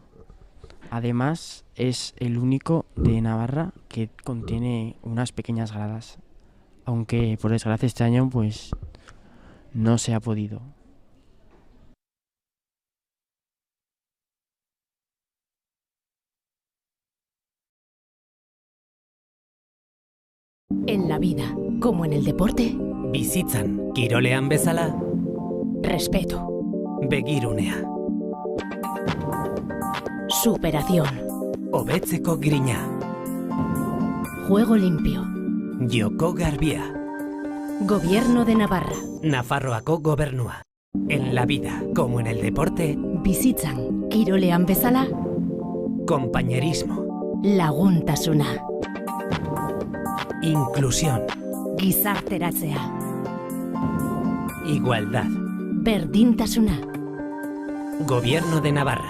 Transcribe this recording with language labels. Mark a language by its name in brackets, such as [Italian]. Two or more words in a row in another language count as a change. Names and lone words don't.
[Spanish] Además, es el único de Navarra que contiene unas pequeñas gradas, aunque por desgracia este año pues no se ha podido. En la vida, como en el deporte, [Basque] Bizitzan, kirolean bezala, [Spanish] respeto, [Basque] begirunea. [Spanish] superación, [Basque] Hobetzeko grina, [Spanish] juego limpio, [Basque] joko garbia. [Spanish] gobierno de Navarra, [Basque] Nafarroako gobernua. [Spanish] En la vida, como en el deporte, [Basque] bizitzan, kirolean bezala, [Spanish] compañerismo, [Basque] laguntasuna, [Spanish] inclusión, [Basque] gizarteratzea, [Spanish] igualdad. [Basque] berdintasuna, [Spanish] Gobierno de Navarra.